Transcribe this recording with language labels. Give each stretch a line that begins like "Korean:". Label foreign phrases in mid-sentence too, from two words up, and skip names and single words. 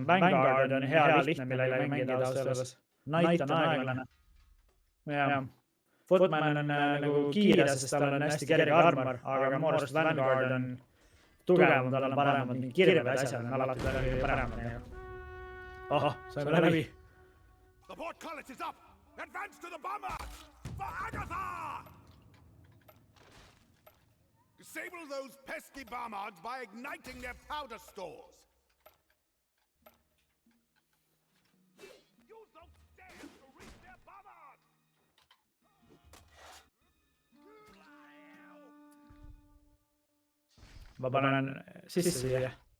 Estonian: Vanguard on hea lihtne, millega mängida ausalt. Knight on aeglane. Footman on nagu kiire, sest tal on hästi kerge armor, aga Morst Vanguard on tugevam, tal on paremad kirved asjad, on alati tal kõige paremad. Saime läbi.
English: The portcullis is up! Advance to the bombards! For Agatha! Disable those pesky bombards by igniting their powder stores. Use those stairs to reach their bombards!
Estonian: Ma panen sisse siia.